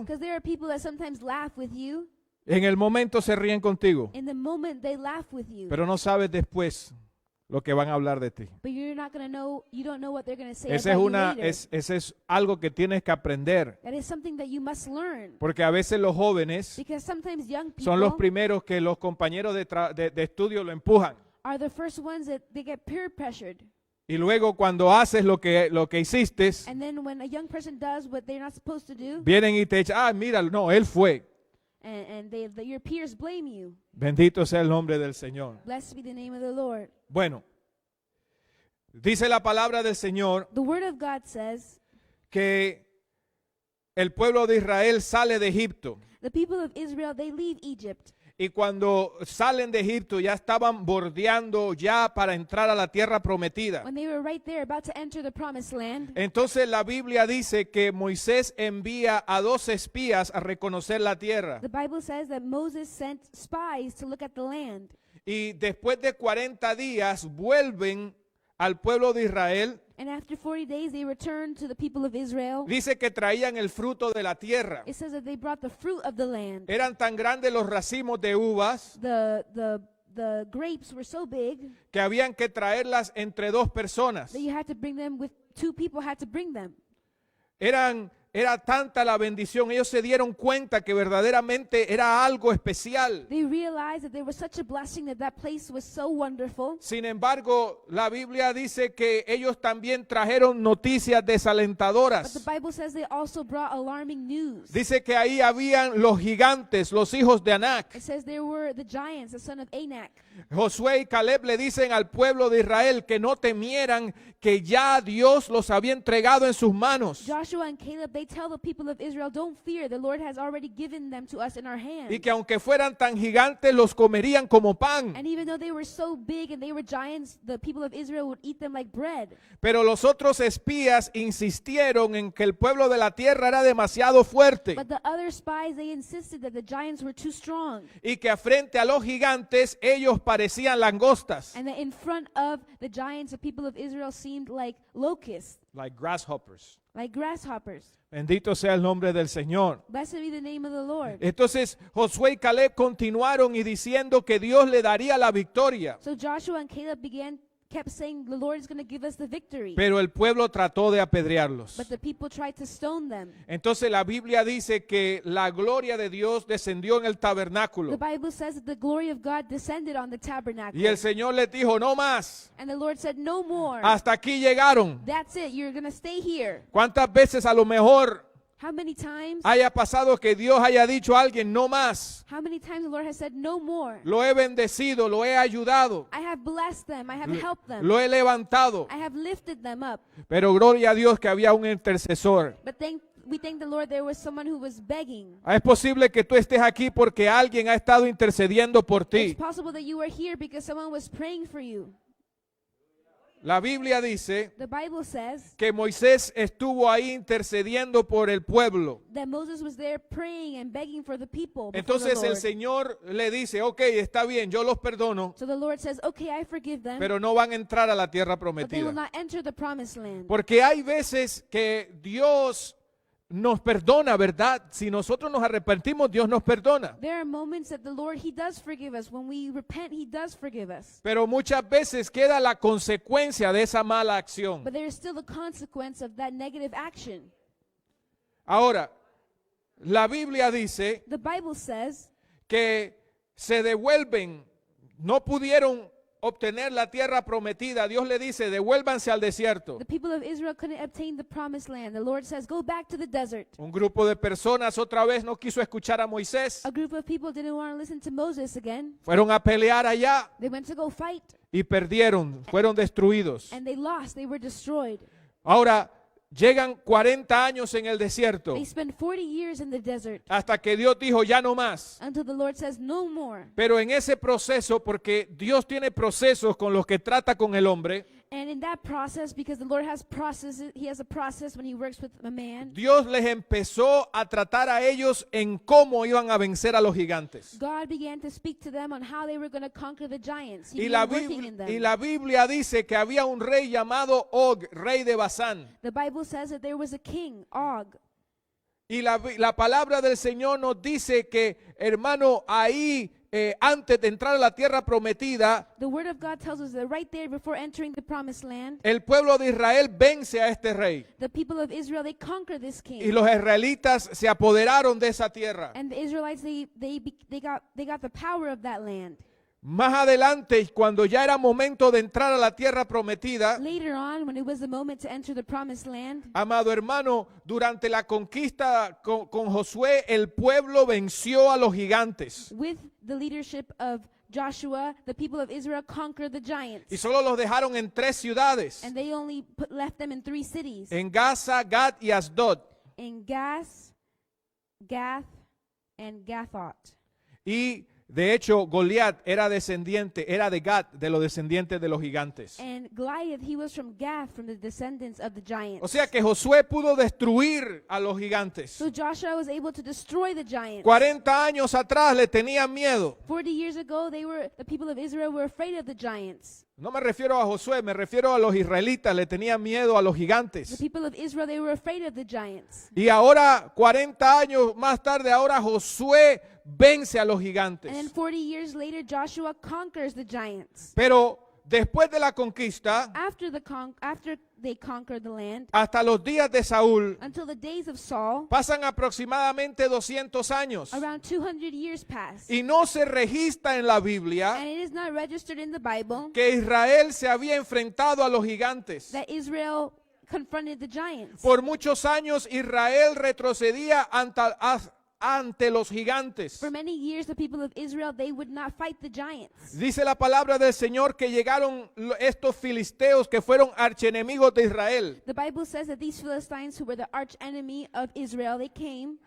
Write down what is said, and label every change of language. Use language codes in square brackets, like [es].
[en] Because there are people that sometimes laugh with you. [es] En el momento se ríen contigo. [en] In the moment, they laugh with you. [es] Pero no sabes después lo que van a hablar de ti. [en] But you're not going to know, you don't know what they're going to say [es] Ese [en] about you later. [es] ese es algo que tienes que aprender. [en] That is something that you must learn. [es] Porque a veces los jóvenes [en] Because sometimes young [es] son los [en] people [es] primeros que los compañeros de estudio lo empujan. [en] are the first ones that they get peer pressured. [es] Y luego cuando haces lo que hiciste, [en] And then when a young person does what they're not supposed to do, [es] vienen y te echan, mira, no, él fue. [en] and your peers blame you. [es] Bendito sea el nombre del Señor. [en] Blessed be the name of the Lord. [es] Bueno, dice la palabra del Señor [en] The word of God says, [es] que el pueblo de Israel sale de Egipto. [en] the people of Israel, they leave Egypt. [es] Y cuando salen de Egipto ya estaban bordeando ya para entrar a la tierra prometida. [en] When they were right there about to enter the promised land, [es] Entonces la Biblia dice que Moisés envía a 2 espías a reconocer la tierra. [en] the Bible says that Moses sent spies to look at the land. [es] Y después de 40 días vuelven al pueblo de Israel. [en] And after 40 days, they returned to the people of Israel. [es] Dice que traían el fruto de la tierra. [en] It says that they brought the fruit of the land. [es] Eran tan grandes los racimos de uvas [en] The grapes were so big [es] que habían que traerlas entre 2 personas. [en] that you had to bring them with 2 people had to bring them. [es] Era tanta la bendición, ellos se dieron cuenta que verdaderamente era algo especial. [en] They realized that there was such a blessing, that place was so wonderful. [es] Sin embargo, la Biblia dice que ellos también trajeron noticias [en] But the [es] desalentadoras. [en] Bible says they also brought alarming news. [es] Dice que ahí habían los gigantes, los hijos de Anac. [en] It says there were the giants, the son of Anak. [es] Josué y Caleb le dicen al pueblo de Israel que no temieran, que ya Dios los había entregado en sus manos. [en] Joshua and Caleb, they tell the people of Israel, don't fear, the Lord has already given them to us in our hands. [es] Y que aunque fueran tan gigantes, los comerían como pan. [en] And even though they were so big and they were giants, the people of Israel would eat them like bread. [es] Pero los otros espías insistieron en que el pueblo de la tierra era demasiado fuerte [en] But the other spies, they insisted that the giants were too strong. [es] y que frente a los gigantes ellos parecían langostas, [en] And that in front of the giants, the people of Israel seemed like locusts, like grasshoppers. like grasshoppers. [es] Bendito sea el nombre del Señor. [en] Blessed be the name of the Lord. [es] Entonces Josué y Caleb continuaron y diciendo que Dios le daría la victoria. [en] So Joshua and Caleb kept saying the Lord is going to give us the victory. [es] Pero el pueblo trató de apedrearlos. [en] But the people tried to stone them. [es] Entonces la Biblia dice que la gloria de Dios descendió en el [en] The [es] tabernáculo. [en] Bible says that the glory of God descended on the tabernacle. [es] Y el Señor les dijo, no más, [en] And the Lord said, no more. [es] hasta aquí llegaron. [en] That's it. You're going to stay here. [es] ¿Cuántas veces a lo mejor [en] How many times? [es] haya pasado que Dios haya dicho a alguien, no más? [en] How many times the Lord has said, no more. [es] Lo he bendecido, lo he ayudado, [en] I have blessed them. I have helped them. [es] lo he levantado. [en] I have lifted them up. [es] Pero gloria a Dios que había un intercesor. [en] But we thank the Lord there was someone who was begging. [es] Es posible que tú estés aquí porque alguien ha estado intercediendo por [en] It's [es] ti. [en] possible that you were here because someone was praying for you. [es] La Biblia dice [en] The Bible says [es] que Moisés estuvo ahí intercediendo por el pueblo. [en] that Moses was there praying and begging for the people before the [es] Entonces el [en] Lord. [es] Señor le dice, ok, está bien, yo los perdono, [en] So the Lord says, okay, I forgive them, [es] pero no van a entrar a la tierra [en] but they will not enter the promised land. [es] Porque hay veces que Dios nos perdona, ¿verdad? Si nosotros nos arrepentimos, Dios nos perdona. [en] There are moments that the Lord, He does forgive us. When we repent, He does forgive us. [es] Pero muchas veces queda la consecuencia de esa mala acción. [en] But there is still the consequence of that negative action. [es] Ahora, la Biblia dice [en] The Bible says [es] que se devuelven, no pudieron obtener la tierra prometida. Dios le dice, devuélvanse al desierto. [en] the people of Israel couldn't obtain the promised land. The Lord says, go back to the desert. [es] Un grupo de personas otra vez no quiso escuchar a Moisés. [en] A group of people didn't want to listen to Moses again. [es] Fueron a pelear allá [en] They went to go fight, [es] y perdieron, fueron destruidos. [en] and they lost. They were destroyed. [es] Ahora, llegan 40 años en el desierto [en] They spent 40 years in the desert [es] hasta que Dios dijo, ya no más. [en] until the Lord says, no more. [es] Pero en ese proceso, porque Dios tiene procesos con los que trata con el hombre, [en] And in that process, because the Lord has processes, He has a process when He works with a man. [es] Dios les empezó a tratar a ellos en cómo iban a vencer a los gigantes. [en] God began to speak to them on how they were going to conquer the giants. He [es] Y la, [en] began working in them. [es] y la Biblia dice que había un rey llamado Og, rey de Basán. [en] The Bible says that there was a king, Og. [es] Y la palabra del Señor nos dice que, hermano, ahí antes de entrar a la tierra prometida, [en] The Word of God tells us that right there before entering the promised land, [es] el pueblo de Israel vence a este rey. [en] the people of Israel, they conquer this king. [es] Y los israelitas se apoderaron de esa tierra. [en] And the Israelites, they got the power of that land. [es] Más adelante, cuando ya era momento de entrar a la tierra prometida, [en] Later on, when it was the moment to enter the promised land, [es] amado hermano, durante la conquista con Josué, el pueblo venció a los gigantes. [en] with the leadership of Joshua, the people of Israel conquered the [es] Y [en] giants. [es] solo los dejaron en 3 ciudades, [en] And they only left them in 3 cities. [es] en Gaza, Gad y Asdod. [en] In Gath, and Gathoth. [es] Y de hecho, Goliat era de Gad, de los descendientes de los gigantes. [en] And Goliath, he was from Gath, from the descendants of the giants. [es] O sea que Josué pudo destruir a los gigantes. [en] So Joshua was able to destroy the giants. [es] 40 años atrás le tenían miedo. [en] 40 years ago, the people of Israel were afraid of the giants. [es] No me refiero a Josué, me refiero a los israelitas, le tenían miedo a los [en] The [es] gigantes. [en] people of Israel, they were afraid of the giants. [es] Y ahora, 40 años más tarde, ahora Josué vence a los [en] And then [es] gigantes. [en] 40 years later, Joshua conquers the giants. [es] Pero después de la conquista, [en] After they conquered the land, [es] hasta los días de Saúl, [en] until the days of Saul, [es] pasan aproximadamente 200 años. [en] around 200 years passed. [es] Y no se registra en la Biblia [en] And it is not registered in the Bible [es] que Israel se había enfrentado a los gigantes. [en] that Israel confronted the giants. [es] Por muchos años Israel retrocedía ante los gigantes. [en] For many years, the people of Israel, they would not fight the giants. [es] Dice la palabra del Señor que llegaron estos filisteos que fueron archienemigos de Israel. [en] The Bible says that these Philistines, who were the arch enemy of Israel, they came.